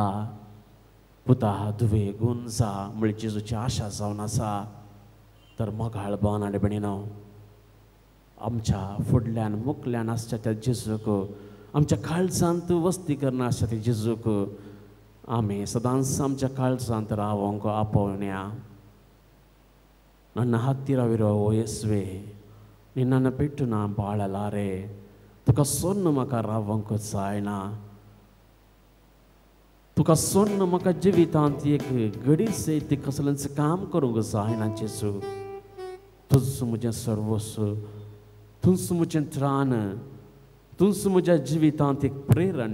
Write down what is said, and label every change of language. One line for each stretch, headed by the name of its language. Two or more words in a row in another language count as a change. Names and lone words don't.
Konkani: पुता दुवे गूण जा म्हळ्यार जेजूची आशा जावन आसा. तर मोगाळ भावन आनी भयणीनो, आमच्या फुडल्यान मुखल्यान आसच्या त्या जेजूक, आमच्या काळजांत वस्ती करना आसच्या त्या जेजूक आमी सदांच आमच्या काळजांत रावोंक आपोवया.
Kannada: ನನ್ನ ಹತ್ತಿರವಿರೋ ಓ ಯೇಸುವೆ, ನಿನ್ನನ್ನು ಬಿಟ್ಟು ನಾ ಬಾಳಲಾರೆ.
Konkani: तुका सोन्न म्हाका रावोंक जायना. तुका सोन्न म्हाका जिवितांत एक घडीच ती कसलेंच काम करूंक जायना. जेजू तुझ म्हजें सर्वस्व, तुझ म्हजें त्राण, तुझ म्हज्या जिवितांत एक प्रेरण.